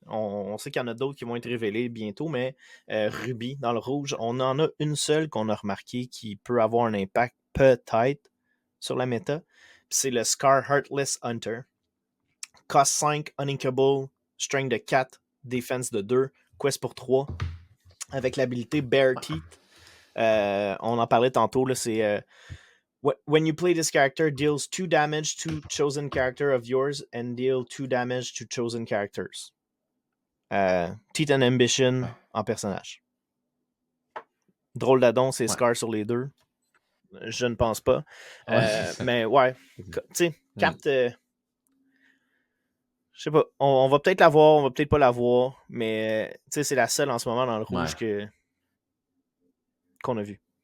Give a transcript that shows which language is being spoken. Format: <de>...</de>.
<fr>On sait qu'il y en a d'autres qui vont être révélés bientôt, mais Ruby, dans le rouge, on en a une seule qu'on a remarqué qui peut avoir un impact peut-être sur la méta. C'est le Scar Heartless Hunter. Cost 5, Uninkable, Strength de 4, Defense de 2, Quest pour 3, avec l'habilité Bare Teeth. On en parlait tantôt, là, c'est...</fr> <en>when you play this character, deals 2 damage to chosen character of yours and deal 2 damage to chosen characters. Teeth and Ambition</en> <fr>en personnage. Drôle d'adon, c'est Scar sur les deux. Je ne pense pas. Mais ouais, tu sais, carte... je sais pas, on va peut-être l'avoir, on va peut-être pas l'avoir, mais tu sais, c'est la seule en ce moment dans le rouge qu'on a vu.</fr>